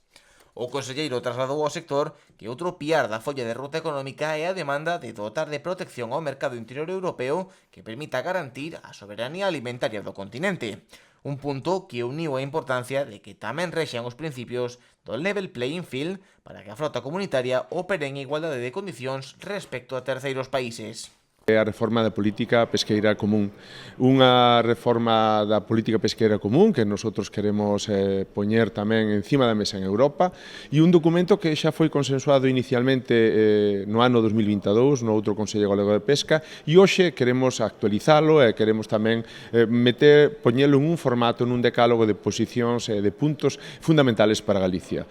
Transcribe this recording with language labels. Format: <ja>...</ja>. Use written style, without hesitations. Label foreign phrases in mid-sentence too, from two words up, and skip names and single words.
<gl>O conselleiro trasladou ao sector que outro piar da folla de ruta económica é a demanda de dotar de protección ao mercado interior europeo que permita garantir a soberanía alimentaria do continente. Un punto que uniu a importancia de que tamén rexan os principios do</gl> <en>level playing field</en> <gl>para que a frota comunitaria opere en igualdade de condicións respecto a terceiros países. A reforma da política pesqueira común. Unha reforma da política pesqueira común que nosotros queremos poñer tamén encima da mesa en Europa e un documento que xa foi consensuado inicialmente no ano 2022 no outro Consello Galego de Pesca e hoxe queremos actualizalo e queremos tamén poñelo en un formato, nun decálogo de posicións e de puntos fundamentales para Galicia.</gl>